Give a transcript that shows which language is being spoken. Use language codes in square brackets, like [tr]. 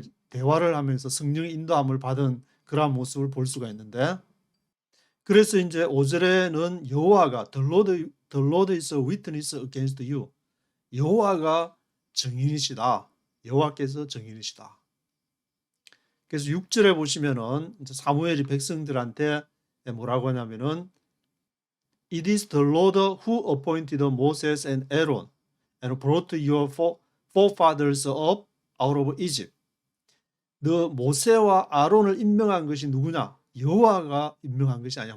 [ko] 대화를 하면서 성령의 인도함을 받은 그러한 모습을 볼 수가 있는데, 그래서 이제 5절에는 여호와가 [en] the Lord is a witness against you. [ko] 여호와가 증인이시다. 여호와께서 증인이시다. 그래서 6절에 보시면은 이제 사무엘이 백성들한테 뭐라고 하냐면은 [en] It is the Lord who appointed Moses and Aaron and brought your forefathers up out of Egypt. [ko] 너 모세와 아론을 임명한 것이 누구냐? 여호와가 임명한 것이 아니야.